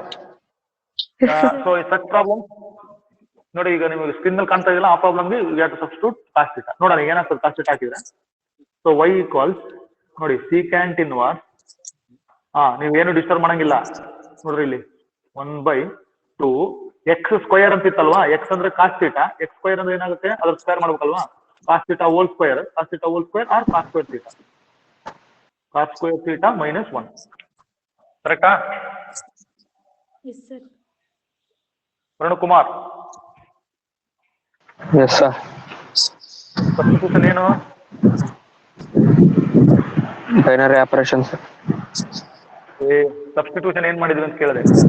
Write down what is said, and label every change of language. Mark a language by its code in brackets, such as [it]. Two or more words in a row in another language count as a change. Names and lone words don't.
[en] so such problem [kn] ನೋಡಿ, ಈಗ ನಿಮಗೆ ಸ್ಕ್ರೀನ್ ಮೇಲೆ ಕಾಣ್ತಾ ಇದೆಯಲ್ಲ, ಆ ಪ್ರಾಬ್ಲಮ್ಗೆ [en] you have to substitute cos θ. [kn] ನೋಡೋಣ ಏನಾಗ್ತದೆ cos θ ಹಾಕಿದ್ರೆ. ಸೊ y = ನೋಡಿ [en] secant inverse. [kn] ನೀವೇನು ಡಿಸ್ಟರ್ಬ್ ಮಾಡಂಗಿಲ್ಲ ನೋಡ್ರಿ. ಇಲ್ಲಿ 1/2 x² ಅಂತ ಇತ್ತಲ್ವಾ? x ಅಂದ್ರೆ cos θ, x² ಅಂದ್ರೆ ಏನಾಗುತ್ತೆ? ಅದ್ರ ಸ್ಕ್ವೇರ್ ಮಾಡ್ಬೇಕಲ್ವಾ? [en] cos θ whole square or cos² θ. [kn] cos² θ - 1 ಕರೆಕ್ಟಾ? [en] Yes, sir. [kn] ವರುಣಕುಮಾರ್, [en] Yes, sir. [kn] ಸಬ್ಸ್ಟಿಟ್ಯೂಷನ್ ಏನು? [en] Binary operations. [kn] ಸಬ್ಸ್ಟಿಟ್ಯೂಷನ್ ಏನ್ ಮಾಡಿದ್ವಿ ಅಂತ ಕೇಳಿದೆ.